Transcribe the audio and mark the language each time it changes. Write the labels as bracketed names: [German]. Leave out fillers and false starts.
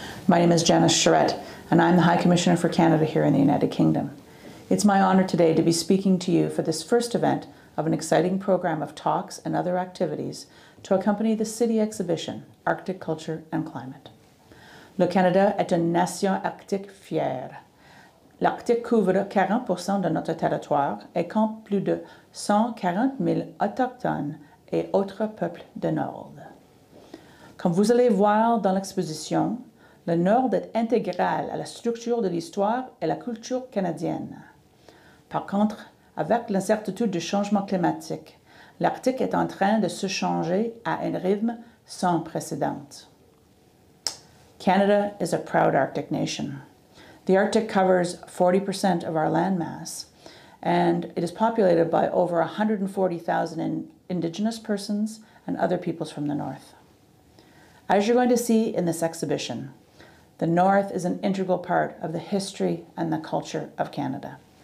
[English] My name is Janice Charette, and I'm the High Commissioner for Canada here in the United Kingdom. It's my honor today to be speaking to you for this first event of an exciting program of talks and other activities to accompany the Citi exhibition, Arctic Culture and Climate. [French] Le Canada est une nation arctique fière. L'Arctique couvre 40% de notre territoire et compte plus de 140 000 autochtones et autres peuples du Nord. Comme vous allez voir dans l'exposition, le Nord est intégral à la structure de l'histoire et la culture canadienne. Par contre, avec l'incertitude du changement climatique, l'Arctique est en train de se changer à un rythme sans précédent. [English] Canada is a proud Arctic nation. The Arctic covers 40% of our landmass, and it is populated by over 140,000 Indigenous persons and other peoples from the North. As you're going to see in this exhibition, the North is an integral part of the history and the culture of Canada.